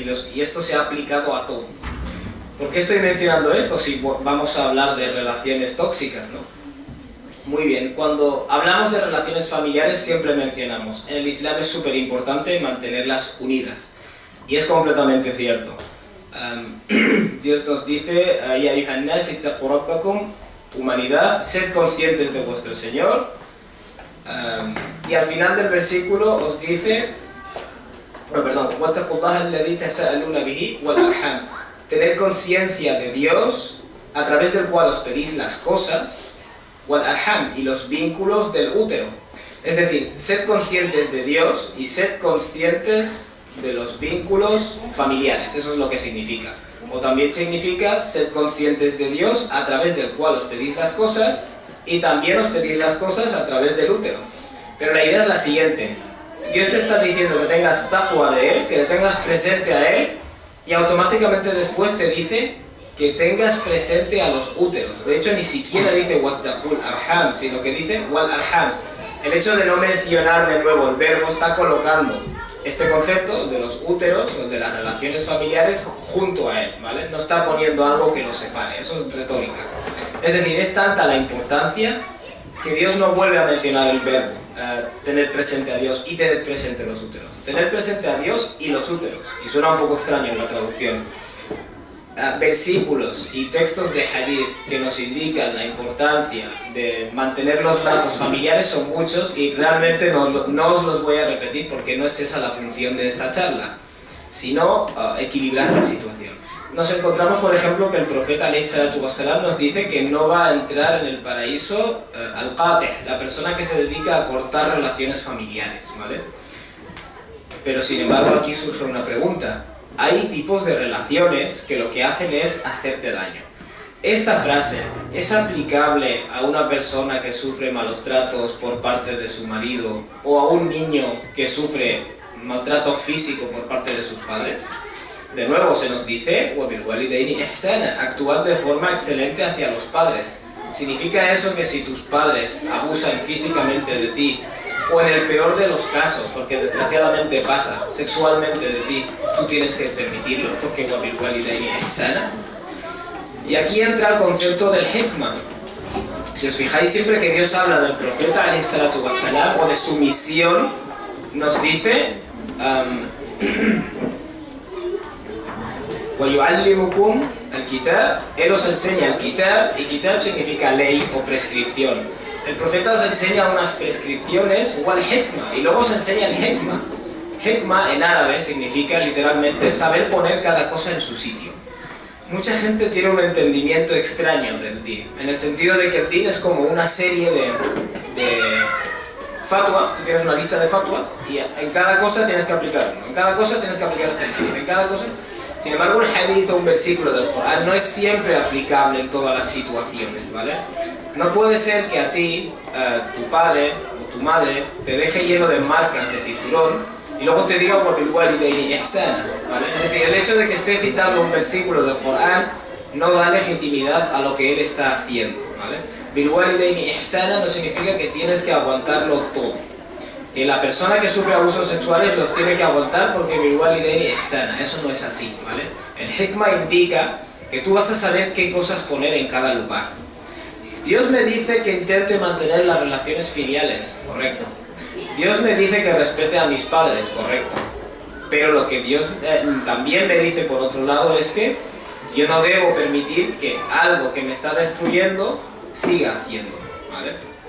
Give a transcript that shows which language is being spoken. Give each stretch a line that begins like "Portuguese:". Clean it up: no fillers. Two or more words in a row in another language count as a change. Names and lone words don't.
Spanish: Y esto se ha aplicado a todo. ¿Por qué estoy mencionando esto si vamos a hablar de relaciones tóxicas, ¿no? Muy bien, cuando hablamos de relaciones familiares siempre mencionamos, en el Islam es súper importante mantenerlas unidas. Y es completamente cierto. Dios nos dice,
Arabic: يا أيها الناس اتقوا ربكم,
Spanish: humanidad, sed conscientes de vuestro Señor. Y al final del versículo os dice,
Arabic: وَاتَّقُوا اللَّهَ الَّذِي تَسَأَلُونَ بِهِ وَالْأَرْحَامَ,
Spanish: tened conciencia de Dios, a través del cual os pedís las cosas, wal-arham, y los vínculos del útero. Es decir, sed conscientes de Dios y sed conscientes de los vínculos familiares, eso es lo que significa. O también significa sed conscientes de Dios a través del cual os pedís las cosas y también os pedís las cosas a través del útero. Pero la idea es la siguiente: Dios te está diciendo que tengas taqwa de Él, que le tengas presente a Él, y automáticamente después te dice que tengas presente a los úteros. De hecho, ni siquiera dice
Arabic: واتقوا الأرحام,
Spanish: sino que dice
Arabic: والأرحام.
Spanish: El hecho de no mencionar de nuevo el verbo está colocando este concepto de los úteros, o de las relaciones familiares, junto a él, ¿vale? No está poniendo algo que los separe, eso es retórica. Es decir, es tanta la importancia que Dios no vuelve a mencionar el verbo tener presente a Dios y tener presente los úteros. Tener presente a Dios y los úteros. Y suena un poco extraño en la traducción. Versículos y textos de hadith que nos indican la importancia de mantener los lazos familiares son muchos y realmente no os los voy a repetir porque no es esa la función de esta charla, sino equilibrar la situación. Nos encontramos, por ejemplo, que el profeta
Arabic: عليه الصلاة والسلام
Spanish: nos dice que no va a entrar en el paraíso al-qati', la persona que se dedica a cortar relaciones familiares, ¿vale? Pero sin embargo aquí surge una pregunta. Hay tipos de relaciones que lo que hacen es hacerte daño. ¿Esta frase es aplicable a una persona que sufre malos tratos por parte de su marido o a un niño que sufre maltrato físico por parte de sus padres? De nuevo se nos dice
Arabic: وَبِالْوَالِدَيْنِ إِحْسَانًا,
Spanish: actuad de forma excelente hacia los padres. ¿Significa eso que si tus padres abusan físicamente de ti, o en el peor de los casos, porque desgraciadamente pasa, sexualmente de ti, tú tienes que permitirlo, porque
Arabic: وَبِالْوَالِدَيْنِ إِحْسَانًا?
Spanish: Y aquí entra el concepto del hikmah. Si os fijáis, siempre que Dios habla del profeta
Arabic: عليه الصلاة والسلام,
Spanish: o de su misión, nos dice
Arabic: وَيُعَلِّمُكُمْ الْكِتَابَ,
Spanish: Él os enseña el kitab, y kitab significa ley o prescripción. El profeta os enseña unas prescripciones, o al hikmah, y luego os enseña el hikmah. Hikmah en árabe significa literalmente saber poner cada cosa en su sitio. Mucha gente tiene un entendimiento extraño del din, en el sentido de que el din es como una serie de fatwas. Tú tienes una lista de fatwas y en cada cosa tienes que aplicar uno, en cada cosa tienes que aplicar este hadith, en cada cosa. Sin embargo, un hadith o un versículo del Corán no es siempre aplicable en todas las situaciones, ¿vale? No puede ser que a ti, tu padre o tu madre te deje lleno de marcas de cinturón y luego te diga
Arabic: وَبِالْوَالِدَيْنِ إِحْسَانًا,
Spanish: ¿vale? Es decir, el hecho de que esté citando un versículo del Corán no da legitimidad a lo que él está haciendo, ¿vale?
Arabic: بِالْوَالِدَيْنِ إِحْسَانًا
Spanish: no significa que tienes que aguantarlo todo. Que la persona que sufre abusos sexuales los tiene que aguantar porque
Arabic: بِالْوَالِدَيْنِ إِحْسَانًا,
Spanish: eso no es así, ¿vale? El hikmah indica que tú vas a saber qué cosas poner en cada lugar. Dios me dice que intente mantener las relaciones filiales, correcto. Dios me dice que respete a mis padres, correcto. Pero lo que Dios también me dice por otro lado es que yo no debo permitir que algo que me está destruyendo siga haciendo, ¿vale?